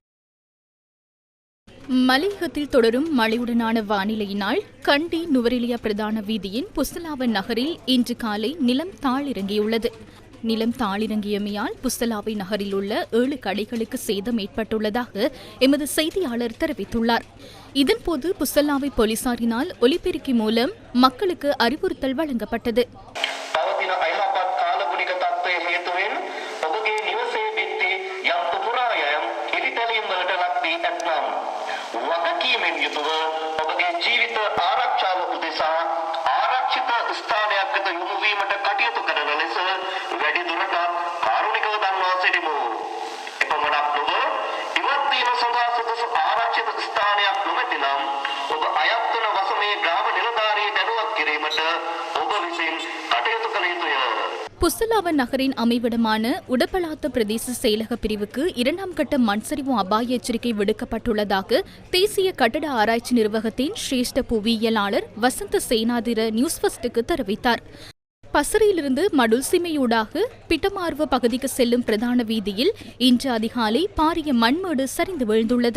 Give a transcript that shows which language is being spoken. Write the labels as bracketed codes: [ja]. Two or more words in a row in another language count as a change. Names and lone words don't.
[ta] மலையகத்தில் தொடரும் மழையுடனான வானிலையினால் கண்டி நுவரெலியா பிரதான வீதியின் புஸ்தலாவன் நகரில் இன்று காலை நிலம் தாழிறங்கியுள்ளது. நிலம் தாழிறங்கியமையால் புஸ்தலாவை நகரில் உள்ள 7 கடைகளுக்கு சேதம் ஏற்பட்டுள்ளதாக எமது செய்தியாளர் தெரிவித்துள்ளார். இதன்போது புஸ்தலாவை போலீசாரினால் ஒலிபெருக்கி மூலம் மக்களுக்கு அறிவுறுத்தல் வழங்கப்பட்டது. [si] වගකීමෙන් යුතුව ඔබගේ ජීවිත ආරක්ෂාව උදෙසා ආරක්ෂිත ස්ථානයක් වෙත යොමු වීමට කටයුතු කරන ලෙස වැඩිදුරටත් කාරුණිකව දන්වා සිටිමු. එපමණක් නොව ඉවත් වීම සඳහා සුදුසු ආරක්ෂිත ස්ථානයක් නොමැති නම් ඔබ අයත් වන වසමේ ග්‍රාම නිලධාරී දැනුවත් කිරීමට ඔබ විසින් කටයුතු කළ යුතුය. [ta] புஸ்தலாவன் நகரின் அமைவிடமான உடப்பலாத்த பிரதேச செயலக பிரிவுக்கு 2ஆம் கட்ட மண்சரிவு அபாய எச்சரிக்கை விடுக்கப்பட்டுள்ளதாக தேசிய கட்டட ஆராய்ச்சி நிர்வாகத்தின் சிரேஷ்ட புவியியலாளர் வசந்த சேனாதிர நியூஸ் ஃபர்ஸ்டுக்கு தெரிவித்தார். பசறையிலிருந்து மடுல்சிமையூடாக பிட்டமார்வ பகுதிக்கு செல்லும் பிரதான வீதியில் இன்று அதிகாலை பாரிய மண்மேடு சரிந்து விழுந்துள்ளது.